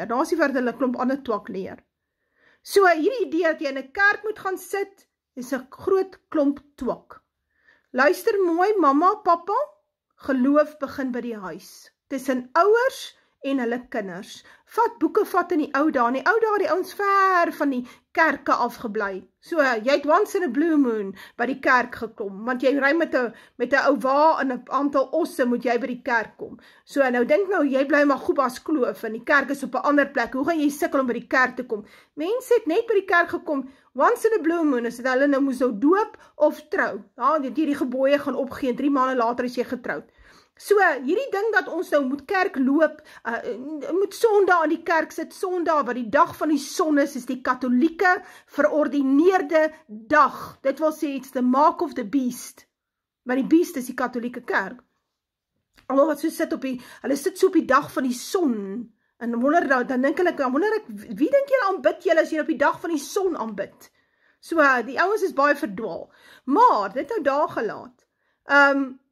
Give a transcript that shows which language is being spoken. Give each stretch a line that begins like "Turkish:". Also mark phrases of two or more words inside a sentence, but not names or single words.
Afrikaans: Daar is nie wat hulle klomp ander twak leer. So hierdie idee dat jy in 'n kerk moet gaan sit, is 'n groot klomp twak. Luister mooi, mamma, papa, geloof begin by die huis. Tussen ouers en hulle kinders. Vat boeke vat in die ou dae. In die ou dae die ouens ver van die kerke afgebly. So, jy het
English: once in a blue moon
Afrikaans: by die kerk gekom, want jy ry met 'n ou wa en 'n aantal osse moet jy by die kerk kom. So, nou dink nou, jy bly maar Gubas Kloof en die kerk is op 'n ander plek. Hoe gaan jy sukkel om by die kerk te kom? Mense het net by die kerk gekom,
English: once in a blue moon,
Afrikaans: as hulle nou moes nou doop of trou. Ja, die gebooie gaan opgee en 3 maande later is jy getroud. So, hierdie ding dat ons nou moet kerk loop, moet Sondag aan die kerk sit, Sondag wat die dag van die son is die katholieke verordineerde dag. Dit wil sê,
English: it's the mark of the beast.
Afrikaans: Maar die beast is die katholieke kerk. Almal wat so sit hulle sit so op die dag van die son, en dan dink ek, wie dink julle aanbid julle as julle op die dag van die son aanbid? So, die ouens is baie verdwaal. Maar, dit nou daar gelaat.